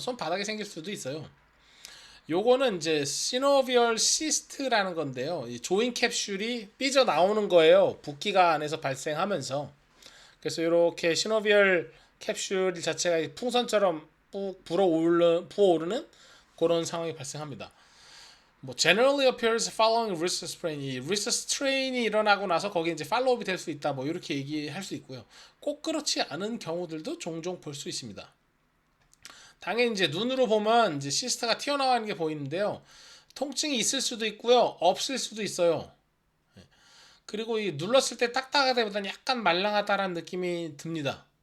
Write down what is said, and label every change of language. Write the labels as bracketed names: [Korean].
[Korean] 손바닥에 생길 수도 있어요. 요거는 이제 시노비얼 시스트라는 건데요. 이 조인 캡슐이 삐져 나오는 거예요. 붓기가 안에서 발생하면서. 그래서 이렇게 시노비얼 캡슐 자체가 풍선처럼 부어오르는 그런 상황이 발생합니다. 뭐 [English] generally appears following wrist sprain. [Korean] 이 wrist strain이 일어나고 나서 거기에 이제 팔로우업이 될 수 있다. 뭐 이렇게 얘기할 수 있고요. 꼭 그렇지 않은 경우들도 종종 볼 수 있습니다. 당연히 이제 눈으로 보면 이제 시스트가 튀어나가는 게 보이는데요. 통증이 있을 수도 있고요. 없을 수도 있어요. 그리고 이 눌렀을 때 딱딱하다기보다는 약간 말랑하다라는 느낌이 듭니다.